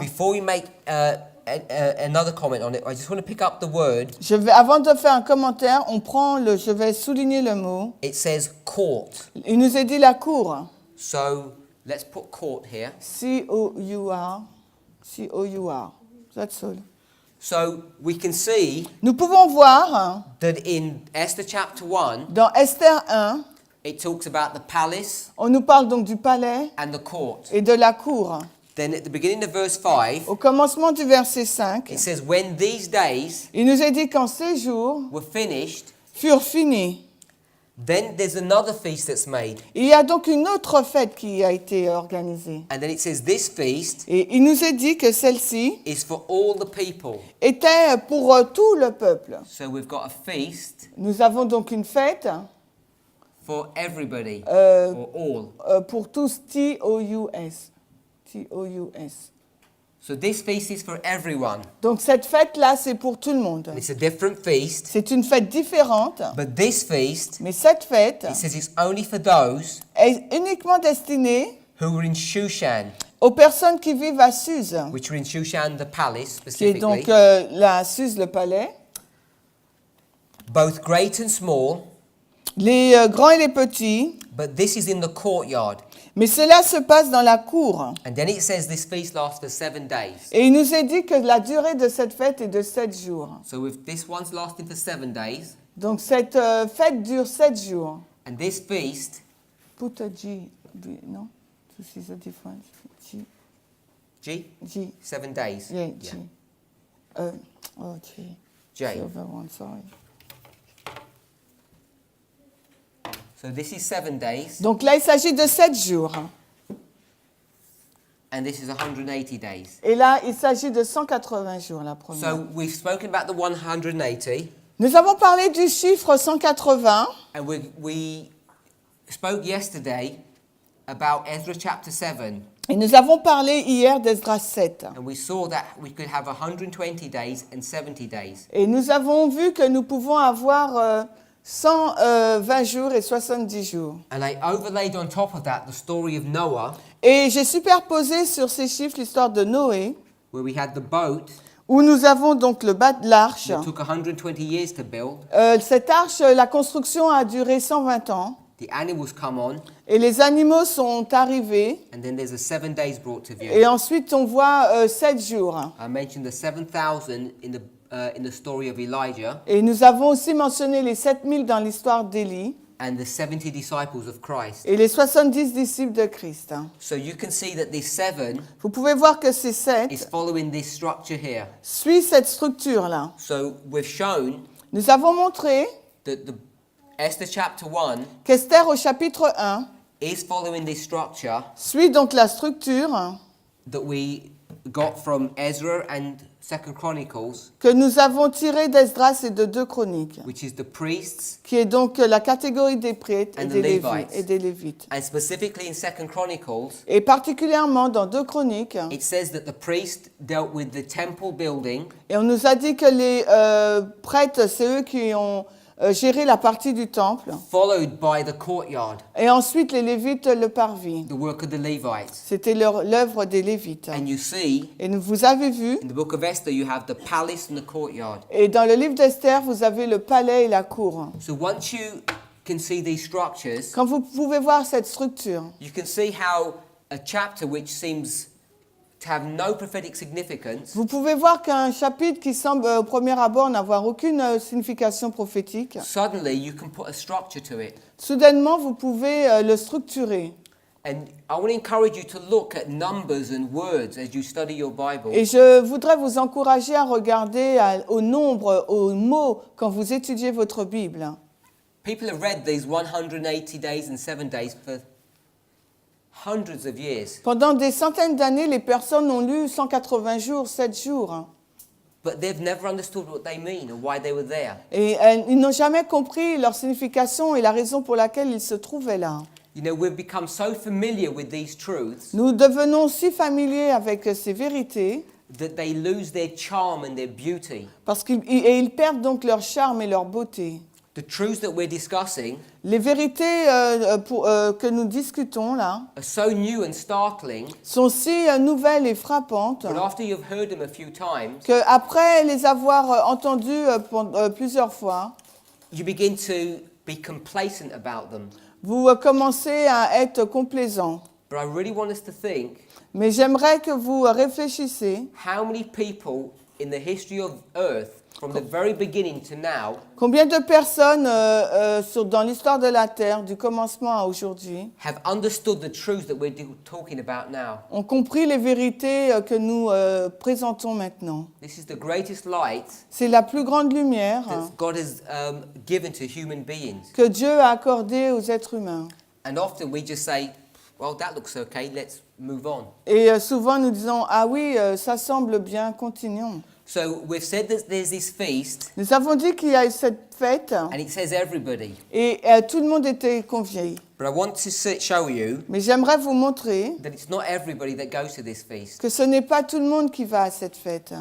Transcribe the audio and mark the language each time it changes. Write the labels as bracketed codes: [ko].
[en] before we make another comment on it, I just want to pick up the word. [fr] avant de faire un commentaire, je vais souligner le mot. [en] It says court. [fr] Il nous est dit la cour. [en] So let's put court here. C-O-U-R. C-O-U-R. That's all. So we can see [fr] Nous pouvons voir [en] that in Esther chapter 1, [fr] dans Esther 1, [en] it talks about the palace [fr] on nous parle donc du palais [en] and the court. [fr] et de la cour. [en] Then at the beginning of verse 5, [fr] Au commencement du verset 5, [en] it says, when these days [fr] il nous est dit qu'en ces jours [en] were finished, [fr] furent finis, [en] Then there's another feast that's made. [fr] Il y a donc une autre fête qui a été organisée. [en] And then it says this feast [fr] Et il nous est dit que celle-ci [en] is for all the people. [fr] était pour tout le peuple. [en] So we've got a feast [fr] Nous avons donc une fête [en] for everybody, Euh, or all. [fr] pour tous, T-O-U-S. T-O-U-S. [en] So this feast is for everyone. [fr] Donc cette fête-là, c'est pour tout le monde. [en] It's a different feast, [fr] C'est une fête différente, [en] but this feast, [fr] mais cette fête [en] it says it's only for those [fr] est uniquement destinée [en] who were in Shushan, [fr] aux personnes qui vivent à Suse, [en] which were in Shushan, the palace [fr] qui est donc [en] specifically, [fr] la Suse, le palais. [en] both great and small, [fr] Les grands et les petits, [en] but this is in the courtyard. [fr] mais cela se passe dans la cour. [en] And then it says this feast lasts for 7 days. [fr] Et il nous est dit que la durée de cette fête est de 7 jours. [en] So if this one's lasting for 7 days, [fr] Donc cette fête dure 7 jours. [en] and this feast, Put a G, non? To see the difference. G, G, G, 7 days. yeah, G. Oh, G. J. Silver one, sorry. So this is 7 days, [fr] Donc là, il s'agit de 7 jours. [en] and this is 180 days. [fr] Et là, il s'agit de 180 jours, la première. [en] So we've spoken about the 180, [fr] Nous avons parlé du chiffre 180. [en] and we spoke yesterday about Ezra chapter 7, [fr] Et nous avons parlé hier d'Esdras 7. [en] and we saw that we could have 120 days and 70 days. [fr] Et nous avons vu que nous pouvons avoir 120 jours et 70 jours. [en] And I overlaid on top of that the story of Noah, [fr] Et j'ai superposé sur ces chiffres l'histoire de Noé, [en] where we had the boat [fr] où nous avons donc le bas de l'arche. [en] that took 120 years to build. [fr] Cette arche, la construction a duré 120 ans. [en] The animals come on, [fr] Et les animaux sont arrivés. [en] and then there's a 7 days brought to view. [fr] Et ensuite, on voit 7 jours. [en] I mentioned the 7,000 in the story of Elijah, [fr] Et nous avons aussi mentionné les 7000 dans l'histoire d'Élie [en] and the 70 disciples of Christ. [fr] et les 70 disciples de Christ. [en] So you can see that this 7 [fr] Vous pouvez voir que ces [en] is 7 following this structure here. [fr] suivent cette structure-là. [en] So we've shown [fr] Nous avons montré [en] that the Esther chapter 1 [fr] qu'Esther au chapitre 1 [en] is following this structure [fr] suit donc la structure [en] that we got from Ezra and 2 Chronicles, [fr] que nous avons tirée d'Esdras et de 2 Chroniques, [en] which is the priests, [fr] qui est donc la catégorie des prêtres et [en] And the [fr] des Lévites. [en] Levites. [fr] Et des Lévites. [en] and specifically in 2 Chronicles, [fr] Et particulièrement dans 2 Chroniques, [en] it says that the priest dealt with the temple building, [fr] et on nous a dit que les prêtres, c'est eux qui ont géré la partie du temple, [en] followed by the courtyard, [fr] et ensuite les Lévites le parvis. [en] the work of the Levites. [fr] C'était l'œuvre des Lévites. [en] And you see, [fr] Et vous avez vu, [en] in the book of Esther, you have the palace and the courtyard. [fr] et dans le livre d'Esther, vous avez le palais et la cour. [en] So once you can see these structures, [fr] Quand vous pouvez voir cette structure, [en] you can see how a chapter which seems to have no prophetic significance [fr] vous pouvez voir qu'un chapitre qui semble au premier abord n'avoir aucune signification prophétique, [en] suddenly you can put a structure to it. [fr] soudainement vous pouvez le structurer. [en] And I want to encourage you to look at numbers and words as you study your Bible. [fr] Et je voudrais vous encourager à regarder au nombre, aux mots quand vous étudiez votre Bible. [en] People have read these 180 days and 7 days for hundreds of years, [fr] Pendant des centaines d'années, les personnes ont lu 180 jours, 7 jours. [en] but they've never understood what they mean or why they were there. [fr] Et ils n'ont jamais compris leur signification et la raison pour laquelle ils se trouvaient là. [en] You know, we've become so familiar with these truths [fr] Nous devenons si familiers avec ces vérités [en] that they lose their charm and their beauty. [fr] parce qu'ils perdent donc leur charme et leur beauté. [en] The truths that we're discussing [fr] Les vérités que nous discutons là [en] are so new and startling, [fr] sont si nouvelles et frappantes [en] but after you've heard them a few times, [fr] qu'après les avoir entendues plusieurs fois, [en] you begin to be complacent about them. [fr] vous commencez à être complaisant. [en] But I really want us to think, [fr] Mais j'aimerais que vous réfléchissiez [en] how many people in the history of earth from the very beginning to now, [fr] Combien de personnes dans l'histoire de la Terre, du commencement à aujourd'hui, [en] have understood the truths that we're talking about now. [fr] ont compris les vérités que nous présentons maintenant? [en] This is the greatest light [fr] C'est la plus grande lumière [en] that God has given to human beings. [fr] que Dieu a accordée aux êtres humains. [en] And often we just say, well, that looks okay, let's move on. [fr] Et souvent nous disons, ah oui, ça semble bien, continuons. [en] So we've said that there's this feast, [fr] Nous avons dit qu'il y a cette fête [en] and it says everybody. [fr] et tout le monde était convié. [en] But I want to show you [fr] Mais j'aimerais vous montrer [en] that it's not everybody that goes to this feast. [fr] que ce n'est pas tout le monde qui va à cette fête.